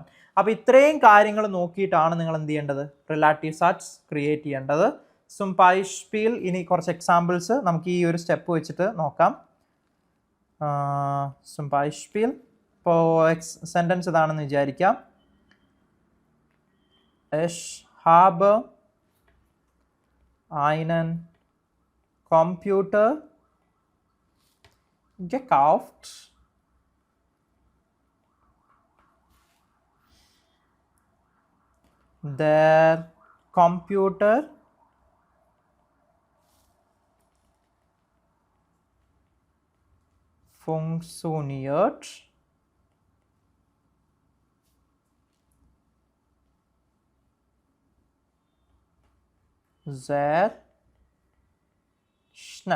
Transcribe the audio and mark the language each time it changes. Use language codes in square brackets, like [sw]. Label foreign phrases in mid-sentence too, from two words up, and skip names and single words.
[ml] അപ്പോൾ ഇത്രയും കാര്യങ്ങൾ നോക്കിയിട്ടാണ് നിങ്ങൾ എന്ത് ചെയ്യേണ്ടത്, റിലേറ്റീവ് സാറ്റ്സ് ക്രിയേറ്റ് ചെയ്യേണ്ടത്. [de] zum Beispiel [ml] ഇനി കുറച്ച് എക്സാമ്പിൾസ് നമുക്ക് ഈ ഒരു സ്റ്റെപ്പ് വെച്ചിട്ട് നോക്കാം. [de] zum Beispiel [ml] ഇപ്പോൾ സെൻറ്റൻസ് ഇതാണെന്ന് വിചാരിക്കാം. [de] Ich habe einen Computer gekauft. Der Computer funktioniert sehr schnell.